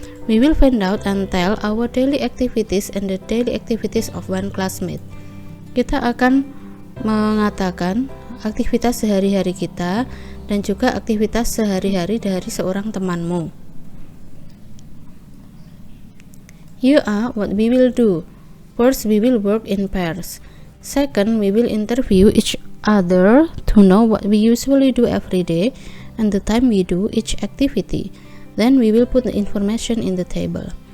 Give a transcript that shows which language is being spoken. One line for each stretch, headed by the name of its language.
English: We will find out and tell our daily activities and the daily activities of one classmate.
Indonesian: Kita akan mengatakan aktivitas sehari-hari kita dan juga aktivitas sehari-hari dari seorang temanmu.
English: You are what we will do. First, we will work in pairs. Second, we will interview each other to know what we usually do every day and the time we do each activity. Then we will put the information in the table.